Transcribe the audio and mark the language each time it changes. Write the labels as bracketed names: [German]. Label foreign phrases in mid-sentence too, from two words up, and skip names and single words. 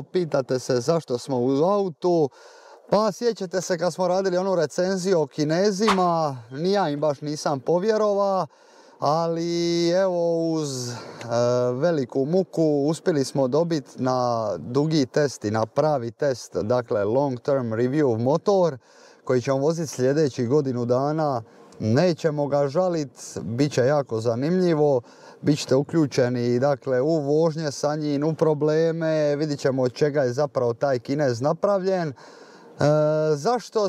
[Croatian] Pitate se zašto smo u autu. Pa sjećate se kad smo radili onu recenziju o Kinezima, ni ja im baš nisam povjerovao, ali evo uz veliku muku uspjeli smo dobiti na dugi test i na pravi test, dakle [English] long term review [Croatian] motor koji ćemo voziti sljedećih godinu dana. Nećemo ga žaliti, bit će jako zanimljivo, bit ćete uključeni dakle, u vožnje sa njim, u probleme, vidit ćemo od čega je zapravo taj Kinez napravljen. Zašto?